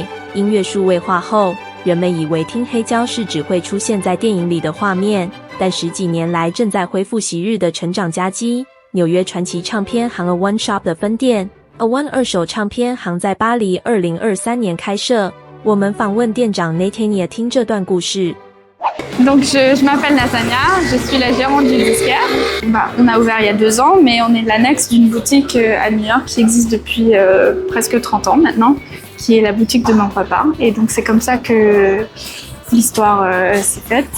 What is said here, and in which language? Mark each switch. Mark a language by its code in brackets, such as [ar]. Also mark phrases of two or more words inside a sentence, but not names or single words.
[zh] 音乐数位化后，人们以为听黑胶是只会出现在电影里的画面，但10几年来正在恢复昔日的成长佳绩。纽约传奇唱片行 A1 Shop 的分店 A1 二手唱片行在巴黎2023年开设。我们访问店长 Natania 听这段故事。 [fr] Donc je m'appelle Natania, je suis la gérante du disquaire. On a ouvert il y a 2 ans, mais on est l'annexe d'une boutique à New York qui existe depuis presque 30 ans maintenant, qui est la boutique de mon papa. Et donc c'est comme ça que l'histoire s'est faite.